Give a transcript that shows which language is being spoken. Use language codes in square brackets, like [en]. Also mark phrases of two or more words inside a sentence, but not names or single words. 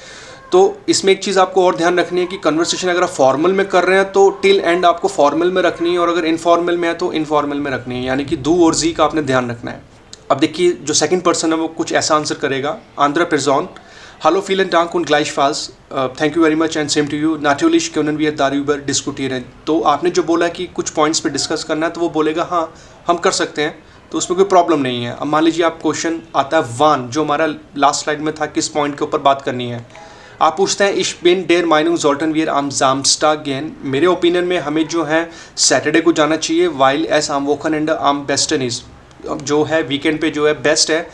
[hi] तो इसमें एक चीज़ आपको और ध्यान रखनी है कि कन्वर्सेशन अगर आप फॉर्मल में कर रहे हैं तो [en] till end [hi] आपको फॉर्मल में रखनी है, और अगर इनफॉर्मल में है तो इनफॉर्मल में रखनी है, यानी कि दू और जी का आपने ध्यान रखना है। अब देखिए जो [en] second person [hi] है वो कुछ ऐसा आंसर करेगा। [de] andere Person Hallo, vielen Dank und gleichfalls. [en] Thank you very much and same to you. [de] Natürlich können wir darüber diskutieren. [hi] तो आपने जो बोला कि कुछ पॉइंट्स पे डिस्कस करना है, तो वो बोलेगा हाँ हम कर सकते हैं, तो उसमें कोई प्रॉब्लम नहीं है। अब मान लीजिए आप क्वेश्चन आता है वन, जो हमारा [en] last slide [hi] में था, किस पॉइंट के ऊपर बात करनी है। आप पूछते हैं [de] Ich bin der Meinung sollten wir am Samstag gehen. [hi] मेरे ओपिनियन में हमें जो है सैटरडे को जाना चाहिए, [de] weil es am Wochenende am besten ist, [hi] जो है वीकेंड पे जो है बेस्ट है।